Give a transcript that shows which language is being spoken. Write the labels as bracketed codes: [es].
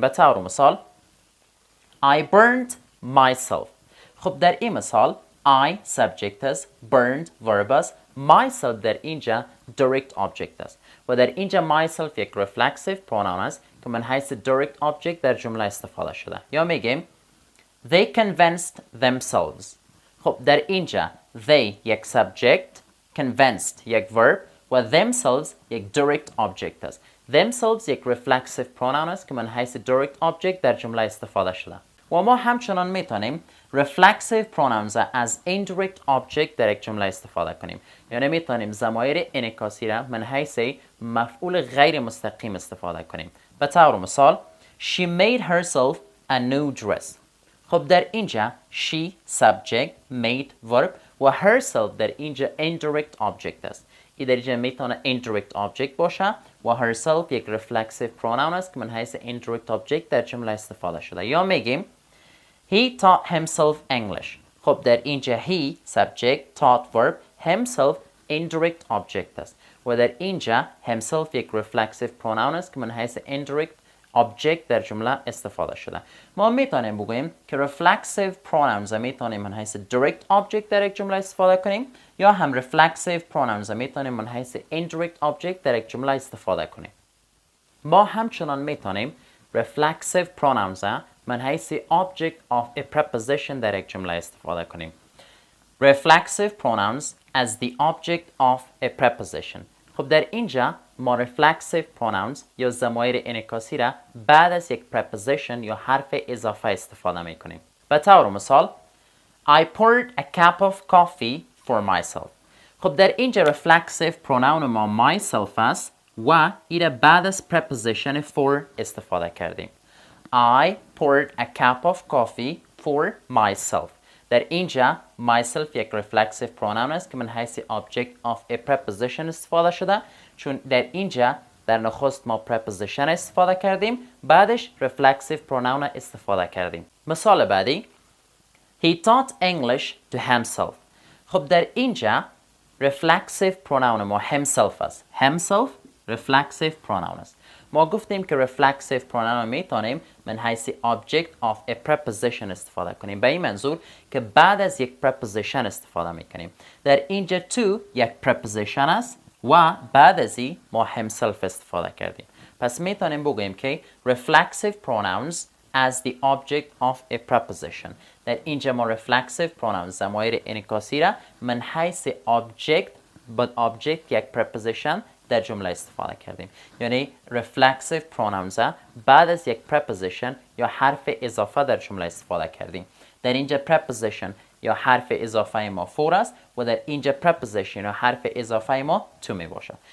[fa] به طور مثال [en] I burned myself. [fa] خب در این مثال I subject است، burned verb است، myself در اینجا direct object است و در اینجا myself یک reflexive pronoun است که من حیث direct object در جمله استفاده شده. یا میگیم [en] they convinced themselves. [fa] خب در اینجا they یک subject، convinced یک verb و themselves یک direct object است. themselves یک reflexive pronoun است که من حیث direct object در جمله استفاده شده. و ما همچنان میتونیم reflexive pronouns از indirect object در یک جمله استفاده کنیم. یعنی میتونیم ضمایر انعکاسی را من حیث مفعول غیر مستقیم استفاده کنیم. به طور مثال [en] she made herself a new dress. [fa] خب در اینجا she subject، made verb و herself در اینجا indirect object است. این در اینجا میتونه indirect object باشه و herself یک reflexive pronoun است که من حیث indirect object در جمله استفاده شده. یا میگیم [en] he taught himself English. [fa] خب در اینجا he subject، taught verb، himself indirect object است و در اینجا himself یک reflexive pronoun است که من حیث indirect object در جمله استفاده شده. ما میتونیم بگوییم که reflexive pronouns میتونیم من حیث direct object در یک جمله استفاده کنیم یا هم reflexive pronouns میتونیم من حیث indirect object در یک جمله استفاده کنیم. ما همچنان میتونیم reflexive pronouns من حیث object of a preposition در یک جمله استفاده کنیم. [en] Reflexive pronouns as the object of a preposition. [fa] خب در اینجا ما reflexive pronouns یا ضمایر انعکاسی را بعد از یک preposition یا حرف اضافه استفاده می کنیم. به طور مثال [en] I poured a cup of coffee for myself. [fa] خب در اینجا reflexive pronoun ما myself است و این بعد از preposition for استفاده کردیم. [en] I poured a cup of coffee for myself. [fa] در اینجا myself یک reflexive pronoun است که من حیث object of a preposition استفاده شده، چون در اینجا در نخست ما preposition استفاده کردیم، بعدش reflexive pronoun استفاده کردیم. مثال بعدی [en] He taught English to himself. [fa] خب در اینجا reflexive pronoun ما himself است. himself reflexive pronoun است. ما گفتیم که reflexive pronoun میتونیم من حیث object of a preposition استفاده کنیم، به این منظور که بعد از یک preposition استفاده میکنیم. در اینجا to یک preposition است و بعد از این ما himself استفاده کردیم. پس میتونیم بگوییم که [en] reflexive pronouns as the object of a preposition. [fa] در اینجا ما reflexive pronouns ضمایر انعکاسی را من حیث object یک preposition در جمله استفاده کردیم. یعنی reflexive pronouns بعد از یک preposition یا حرف اضافه در جمله استفاده کردیم. در اینجا preposition یا حرف اضافه ما for است و در اینجا preposition یا حرف اضافه ما to می باشه.